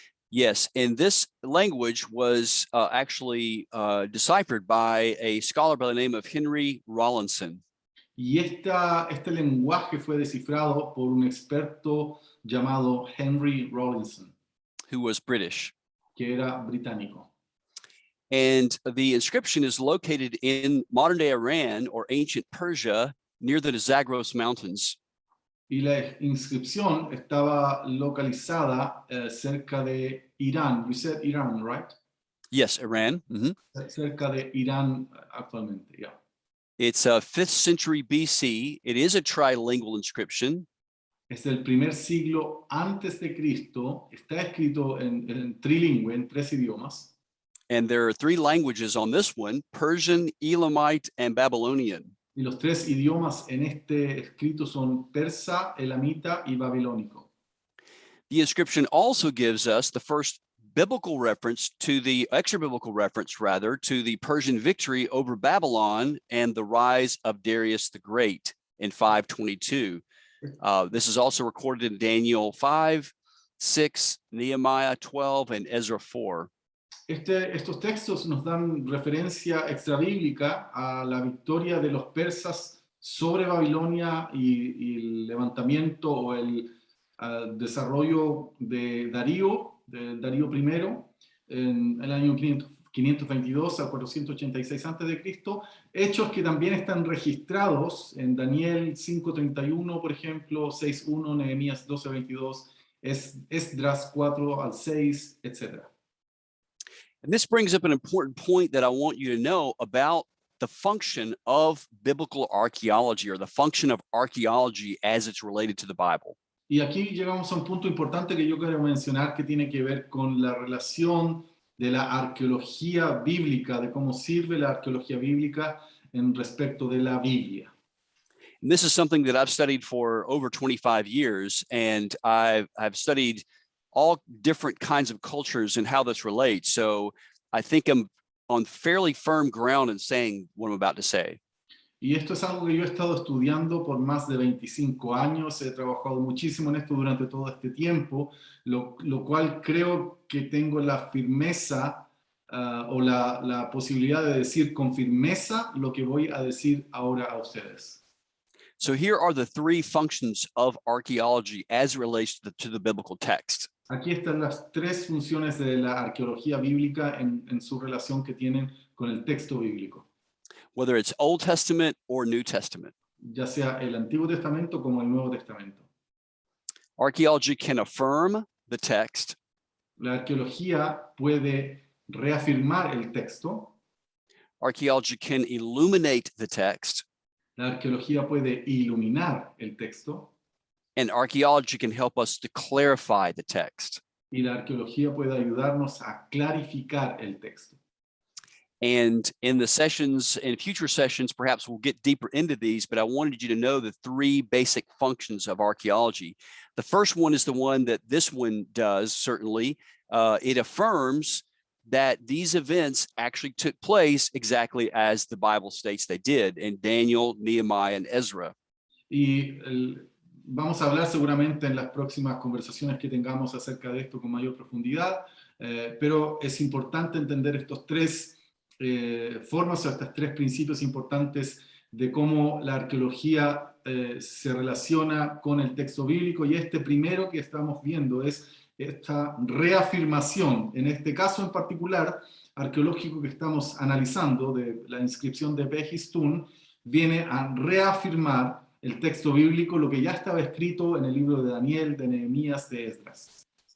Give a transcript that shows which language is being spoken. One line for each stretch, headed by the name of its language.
English: Yes, and this language was actually deciphered by a scholar by the name of Henry Rawlinson.
Spanish: Y este lenguaje fue descifrado por un experto llamado Henry Rawlinson,
English: who was British.
Spanish: que era británico.
English: And the inscription is located in modern-day Iran or ancient Persia near the Zagros Mountains.
Spanish: Y la inscripción estaba localizada cerca de Irán.
English: You said Iran, right? Yes, Iran. Mm-hmm.
Spanish: Cerca de Irán actualmente, yeah.
English: It's 5th century BC. It is a trilingual inscription.
Spanish: Es del primer siglo antes de Cristo. Está escrito en trilingüe, en 3 idiomas.
English: And there are 3 languages on this one: Persian, Elamite, and Babylonian.
Spanish: Y los 3 idiomas en este escrito son persa, elamita y babilónico.
English: The inscription also gives us the first biblical reference to the extra biblical reference rather to the Persian victory over Babylon and the rise of Darius the Great in 522. This is also recorded in Daniel 5, 6, Nehemiah 12, and Ezra 4.
Spanish: Estos textos nos dan referencia extrabíblica a la victoria de los persas sobre Babilonia y el levantamiento o el desarrollo de Darío I en el año 522 a 486 a.C., hechos que también están registrados en Daniel 5:31, por ejemplo, 6:1, Nehemías 12:22, Esdras 4 al 6, etc.
English: And this brings up an important point that I want you to know about the function of biblical archaeology, or the function of archaeology as it's related to the Bible.
Spanish: Y aquí llegamos a un punto importante que yo quiero mencionar, que tiene que ver con la relación de la arqueología bíblica, de cómo sirve la arqueología bíblica en respecto de la Biblia.
English: And this is something that I've studied for over 25 years, and I've studied all different kinds of cultures and how this relates. So I think I'm on fairly firm ground in saying what I'm about to say.
Spanish: Y esto es algo que yo he estado estudiando por más de 25 años, he trabajado muchísimo en esto durante todo este tiempo, lo cual creo que tengo la firmeza o la posibilidad de decir con firmeza lo que voy a decir ahora a ustedes.
English: So here are the three functions of archaeology as it relates to the biblical text.
Spanish: Aquí están las tres funciones de la arqueología bíblica en su relación que tienen con el texto bíblico,
English: Whether it's Old Testament or New Testament.
Spanish: ya sea el Antiguo Testamento como el Nuevo Testamento.
English: Archaeology can affirm the text.
Spanish: La arqueología puede reafirmar el texto.
English: Archaeology can illuminate the text.
Spanish: La arqueología puede iluminar el texto.
English: And archaeology can help us to clarify the text.
Spanish: Y la arqueología puede ayudarnos a clarificar el texto.
English: And in the sessions, in future sessions, perhaps we'll get deeper into these, but I wanted you to know the three basic functions of archaeology. The first one is the one that this one does, certainly. It affirms that these events actually took place exactly as the Bible states they did in Daniel, Nehemiah, and Ezra.
Spanish: Y vamos a hablar seguramente en las próximas conversaciones que tengamos acerca de esto con mayor profundidad, pero es importante entender estos tres formas o estos tres principios importantes de cómo la arqueología se relaciona con el texto bíblico, y este primero que estamos viendo es esta reafirmación, en este caso en particular arqueológico que estamos analizando, de la inscripción de Histone, viene a reafirmar el texto bíblico, lo que ya estaba escrito en el libro de Daniel, de Nehemías, de Esdras.